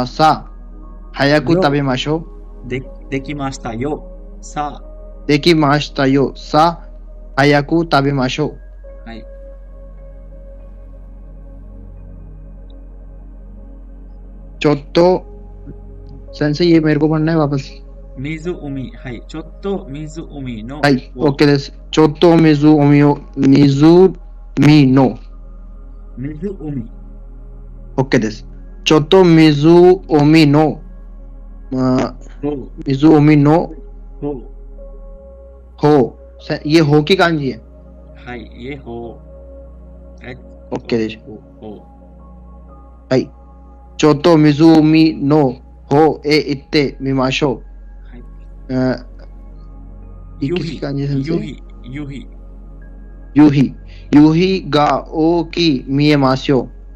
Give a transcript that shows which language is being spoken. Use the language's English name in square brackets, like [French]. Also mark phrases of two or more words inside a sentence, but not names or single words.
[Japanese] さあ、早く食べましょう。できましたよ。さあ。できましたよ。さあ、早く食べましょう。はい。ちょっと、先生、 [Hindi] ये मेरे को पढ़ना है वापस。 [Japanese] 湖、はい。ちょっと湖の。はい、OK です。ちょっと湖の。湖。 OK です。ちょっと湖の、湖の हो। [Hindi] ये हो की कांजी है। はい、ये हो。 [Japanese] OK です。ほ。はい。ちょっと湖の方へ行ってみましょう。はい。夕日。夕日が大きく見えますよ。